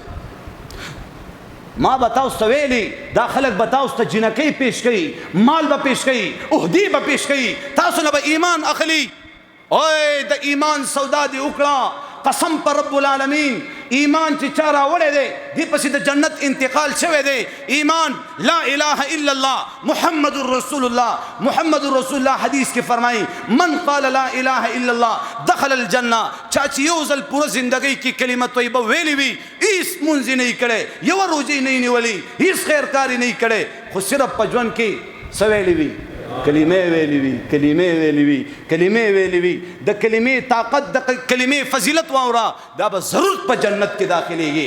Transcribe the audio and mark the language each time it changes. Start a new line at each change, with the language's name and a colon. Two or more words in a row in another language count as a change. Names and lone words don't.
Pashto: ما به تاسو ته ویلي دا خلک به تاسو ته جنکۍ پیش کوي مال به پیش کوي عهدې به پیش کوي تاسو نه به ایمان اخلي. اوی د ایمان سودا دې وکړه قسم پر رب العالمین ایمان چې چا راوړی دی دې پسې د جنت انتقال شوی دی.
Arabic: ایمان لا الہ الا اللہ محمد رسول اللہ
Pashto: حدیث کې فرمایي
Arabic: من قال لا الہ الا اللہ دخل الجنہ.
Pashto: چا چې یو ځل پوره زندګۍ کې کلمه طیبه ویلې وي هیڅ مونځ نه یې کړی یوه روژې نه یې نیولې هیڅ خیر کار یې نه یې کړی خو صرف په ژوند کې څه ویلې وي کلمې ویلې وي. د کلمې طاقت د کلمې فضیلت واوره دا به ضرور په جنت کې داخليږي.